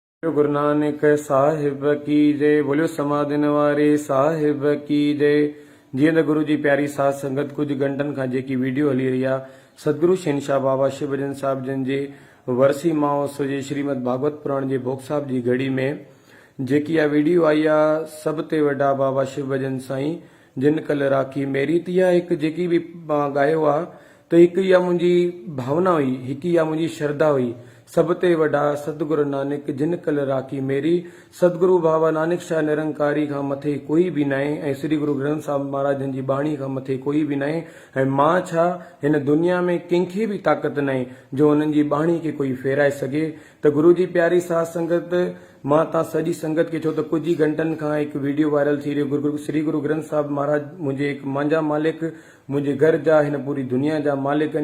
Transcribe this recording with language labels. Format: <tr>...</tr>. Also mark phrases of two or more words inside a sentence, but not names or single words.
<pa>गुरु नानक साहिब की जय। बोलियो समाधि वारे साहिब की जय।</pa> <sd>जीअं त गुरु जी प्यारी साध संगत कुछ घंटनि खां जेकी वीडियो हली रही आहे, सतगुरु शहनशाह बाबा शिवभजन साहिब जन जे वर्सी महोत्सव जे श्रीमद भागवत पुराण जे भोग साहिब जी घड़ी में जेकी इहा वीडियो आई आहे, सभ ते वॾा बाबा शिवभजन साईं जिन</sd> <pa>कल राखी मेरी,</pa> <sd>त इहा हिकु जेकी बि मां ॻायो आहे त हिकु इहा मुंहिंजी भावना हुई, हिकु इहा मुंहिंजी श्रद्धा हुई। सब ते वॾा सतगुरु नानक जिन</sd> <pa>कल राखी मेरी।</pa> <sd>सतगुरु बाबा नानक शाह निरंकारी खां मथे कोई बि न आहे ऐं श्री गुरु ग्रंथ साहिब महाराजनि जी बाणी खां मथे कोई बि न आहे। ऐं मां छा, हिन दुनिया में कंहिंखे बि ताक़त न आहे जो उन्हनि जी बाणी खे कोई फेराए सघे। त गुरु जी प्यारी साध संगत, मां तव्हां सॼी संगत खे, छो त कुछ ई घंटनि खां हिकु वीडियो वायरल थी रहियो, श्री गुरु ग्रंथ साहिब महाराज मुंहिंजे हिकु मुंहिंजा मालिक, मुंहिंजे घर जा, हिन पूरी दुनिया जा मालिक आहिनि।</sd>